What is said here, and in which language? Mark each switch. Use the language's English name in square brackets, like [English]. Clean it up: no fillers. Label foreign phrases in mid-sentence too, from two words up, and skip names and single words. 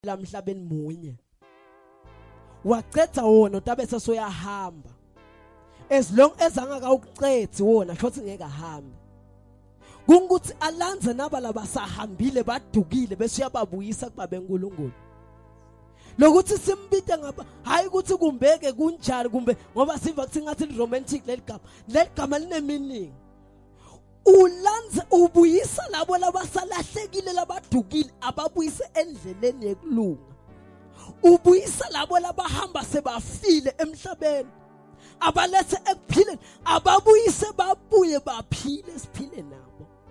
[Swati] lamhlabeni munye waqedza wona utabese soyahamba [English] as long as [Swati] angaka ukuqedzi wona shothi ngeke ahambe kungukuthi alanze nabala basahambile badukile bese uyababuyisa kubabe uNkulunkulu lokuthi simbide ngapha hayi ukuthi kumbeke kunjani kumbe ngoba siva kuthi ngathi romantic leligama line meaning ulanze ubuyisa labo labasalahlekile labadukile ababuyise endleleni yekulunga ubuyisa labo labahamba sebafile emhlabeni abalethe ekuphileni ababuyise babuye baphile siphile nabo.